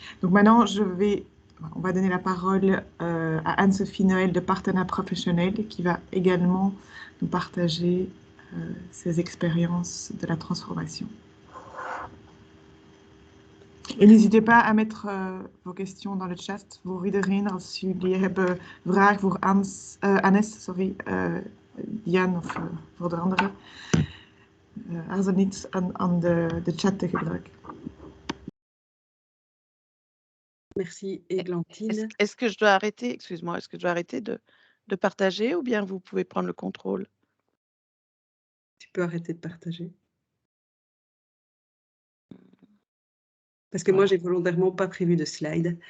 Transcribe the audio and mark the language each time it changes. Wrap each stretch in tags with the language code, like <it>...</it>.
<fr>Donc maintenant, on va donner la parole à Anne-Sophie Noël de Partenat Professionnel qui va également nous partager ses expériences de la transformation. En n'hésitez pas à mettre vos questions dans le chat.</fr> <nl>Voor iedereen, als jullie hebben vragen voor Annes, sorry, Jan of voor de anderen, aarzel niet aan de chat te gebruiken.</nl> <fr>Merci, Églantine. Est-ce que je dois arrêter, excuse-moi, est-ce que je dois arrêter de partager ou bien vous pouvez prendre le contrôle? Tu peux arrêter de partager. Parce que moi, j'ai volontairement pas prévu de slide.</fr>